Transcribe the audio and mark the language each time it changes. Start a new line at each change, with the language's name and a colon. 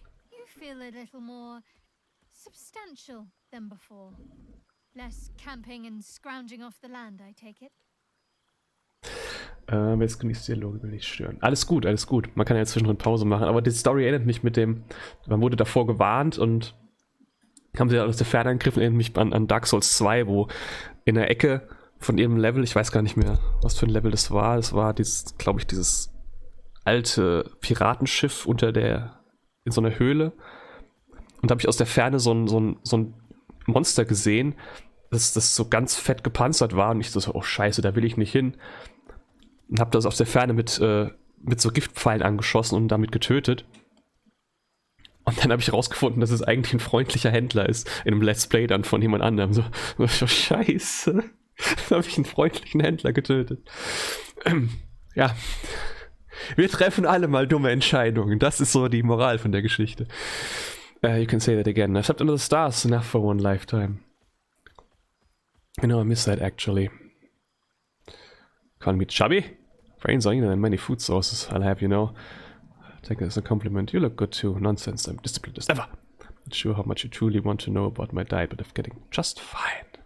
English: You feel a little more substantial than before. Less camping and scrounging off the land, I take it.
German: Jetzt genießt Dialoge, will nicht stören. Alles gut, alles gut. Man kann ja zwischendrin Pause machen, aber die Story erinnert mich mit dem, man wurde davor gewarnt und haben sie aus der Ferne angegriffen, erinnert mich an Dark Souls 2, wo in der Ecke von ihrem Level, ich weiß gar nicht mehr, was für ein Level das war. Es war dieses, glaube ich, dieses alte Piratenschiff in so einer Höhle. Und da habe ich aus der Ferne so ein Monster gesehen, das so ganz fett gepanzert war. Und ich so, oh scheiße, da will ich nicht hin. Und habe das aus der Ferne mit so Giftpfeilen angeschossen und damit getötet. Und dann habe ich herausgefunden, dass es eigentlich ein freundlicher Händler ist. In einem Let's Play dann von jemand anderem. So scheiße. Da habe ich einen freundlichen Händler getötet. Ja. Wir treffen alle mal dumme Entscheidungen. Das ist so die Moral von der Geschichte.
English: You can say that again. I've slept under the stars enough for one lifetime. You know, I miss that actually. Call me chubby? Brains are eaten and many food sources, I'll have you know. Take it as a compliment. You look good too. Nonsense, I'm disciplined as ever. Not sure how much you truly want to know about my diet, but I'm getting just fine.